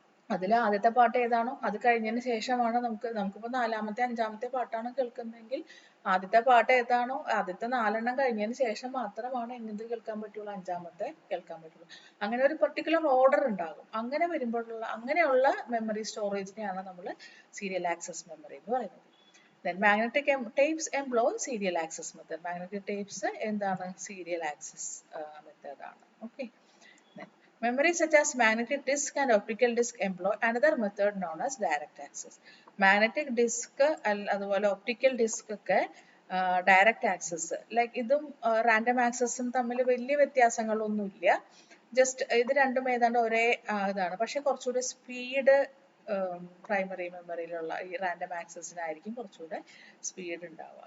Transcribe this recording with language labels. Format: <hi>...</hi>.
<ml>അതിൽ ആദ്യത്തെ പാട്ട് ഏതാണോ അത് കഴിഞ്ഞതിന് ശേഷമാണ് നമുക്കിപ്പോൾ 4ാമത്തെ 5ാമത്തെ പാട്ടാണ് കേൾക്കുന്നതെങ്കിൽ ആദ്യത്തെ പാട്ട് ഏതാണോ ആദ്യത്തെ 4 കഴിഞ്ഞതിന് ശേഷം മാത്രമാണ് എന്ത് കേൾക്കാൻ പറ്റുള്ളൂ, 5ാമത്തെ കേൾക്കാൻ പറ്റുള്ളൂ. അങ്ങനെ ഒരു പർട്ടിക്കുലർ ഓർഡർ ഉണ്ടാകും. അങ്ങനെ വരുമ്പോഴുള്ള അങ്ങനെയുള്ള മെമ്മറി സ്റ്റോറേജിനെയാണ് നമ്മൾ സീരിയൽ ആക്സസ് മെമ്മറി എന്ന് പറയുന്നത്.</ml> <en>Then magnetic tapes employ serial access method.</en> <ml>Magnetic tapes എന്താണ് serial access method ആണ്. Okay.</ml> <en>Memories such as magnetic disk and optical disk employ another method known as direct access.</en> <ml>Magnetic disk അതുപോലെ optical disk ഒക്കെ direct access, like ഇതും random ആക്സസും തമ്മിൽ വലിയ വ്യത്യാസങ്ങളൊന്നുമില്ല. Just ഇത് രണ്ടും ഏതാണ്ട് ഒരേ ഇതാണ്. പക്ഷെ കുറച്ചുകൂടി സ്പീഡ് പ്രൈമറി മെമ്മറിയിലുള്ള ഈ റാൻഡം ആക്സസിനായിരിക്കും കുറച്ചുകൂടെ സ്പീഡ് ഉണ്ടാവുക.</ml>